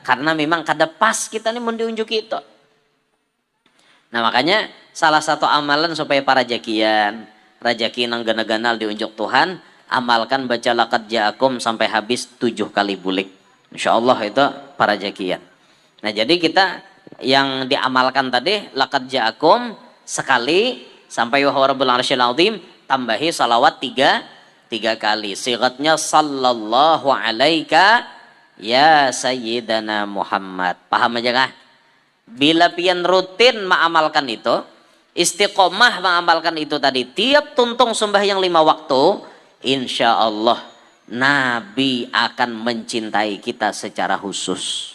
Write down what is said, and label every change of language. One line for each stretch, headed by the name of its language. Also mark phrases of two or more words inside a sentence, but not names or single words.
Banjar: Karena memang kada pas kita nih mau diunjuk itu. Nah makanya salah satu amalan supaya para jakian, rajaki nang gana-ganal diunjuk Tuhan, amalkan baca
Arabic: لقد جاءكم
Banjar: sampai habis 7 kali bulik.
Arabic: إن شاء الله
Banjar: itu para jakian. Nah jadi kita yang diamalkan tadi
Arabic: لقد جاءكم
Banjar: sekali sampai
Arabic: و رب العرش العظيم,
Banjar: tambahi salawat 3 kali. Sigatnya
Arabic: صلى الله عليك يا سيدنا محمد.
Banjar: Paham aja kah? Bila pian rutin mengamalkan itu, istiqomah mengamalkan itu tadi, tiap tuntung sembahyang 5 waktu,
Arabic: إن شاء الله
Banjar: Nabi akan mencintai kita secara khusus.